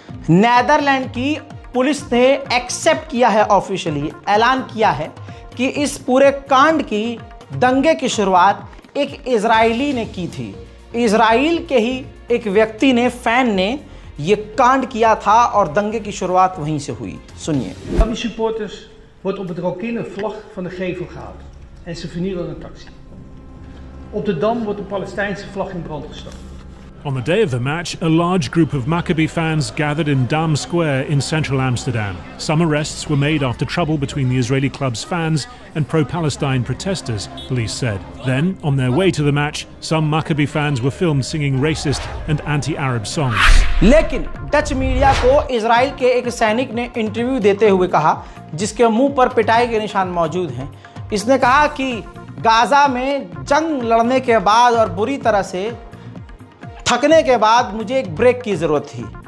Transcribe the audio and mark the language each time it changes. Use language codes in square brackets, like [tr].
[hi] Netherland की police ने accept किया है, ऑफिशियली ऐलान किया है कि इस पूरे कांड की, दंगे की शुरुआत एक इजरायली ने की थी। इजराइल के ही एक व्यक्ति ने, फैन ने ये कांड किया था और दंगे की शुरुआत वहीं से हुई। सुनिए। [nl] Die supporters wordt op het rokende vlag van de gevel gehaald en ze vernielen een taxi. Op de Dam wordt de Palestijnse vlag in brand gestoken. [en] On the day of the match, a large group of Maccabi fans gathered in Dam Square in central Amsterdam. Some arrests were made after trouble between the Israeli club's fans and pro-Palestine protesters, police said. Then, on their way to the match, some Maccabi fans were filmed singing racist and anti-Arab songs. [hi] लेकिन Dutch media को Israel के एक सैनिक ने interview देते हुए कहा, जिसके मुंह पर पिटाई के निशान मौजूद हैं। इसने कहा कि गाज़ा में जंग लड़ने के बाद और बुरी तरह से थकने के बाद मुझे एक ब्रेक की ज़रूरत थी।